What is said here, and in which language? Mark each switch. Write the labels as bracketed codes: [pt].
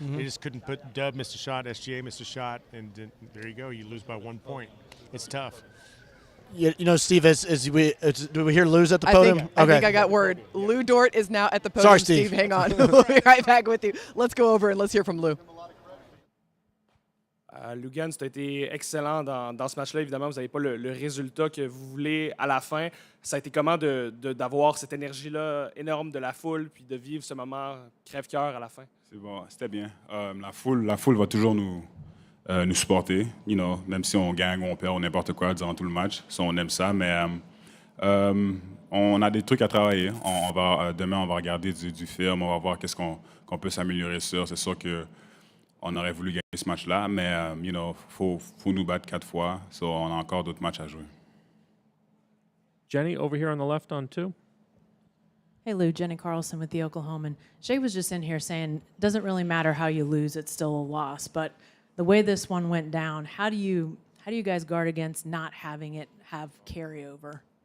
[en] They just couldn't put Dub missed a shot, SGA missed a shot, and there you go. You lose by 1 point. It's tough. Steve, do we hear Lou's at the podium? I think I got word. Luguentz Dort is now at the podium. Sorry, Steve. Hang on. We'll be right back with you. Let's go over and let's hear from Lou. [fr] Luguentz, tu as été excellent dans ce match-là. Évidemment, vous n'avez pas le résultat que vous voulez à la fin. Ça a été comment d'avoir cette énergie-là énorme de la foule, puis de vivre ce moment crève-cœur à la fin? C'est bon, c'était bien. La foule va toujours nous nous supporter, même si on gagne ou on perd ou n'importe quoi durant tout le match. So, on aime ça, mais on a des trucs à travailler. Demain, on va regarder du film, on va voir qu'est-ce qu'on peut s'améliorer sur. C'est sûr qu'on aurait voulu gagner ce match-là, mais faut nous battre 4 fois. So, on a encore d'autres matchs à jouer. [en] Jenny, over here on the left on 2. Hey, Lou, Jenny Carlson with the Oklahoman. Shai was just in here saying, doesn't really matter how you lose, it's still a loss. But the way this one went down, how do you guys guard against not having it have carryover?